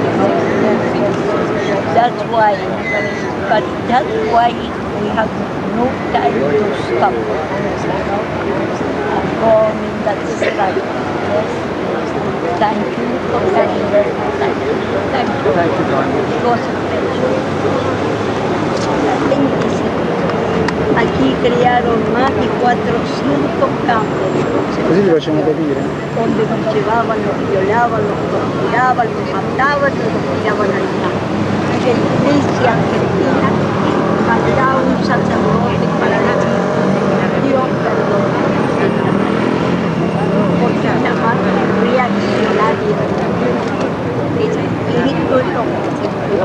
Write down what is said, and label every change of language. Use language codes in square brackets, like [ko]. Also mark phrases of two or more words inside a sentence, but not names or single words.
[en] That's why, but that's why we have no time to stop. Going in that strike. Thank you for coming. Thank you. It was a pleasure. [es] Aquí crearon más de 400 campos. [it] Così li facciamo capire. [es] Donde nos llevaban, nos violaban, nos torturaban, nos mataban y nos tiraban al mar. La iglesia argentina mandaba un sacerdote para decir, Dios perdona, porque la madre reaccionaria, el espíritu es lo que se murió.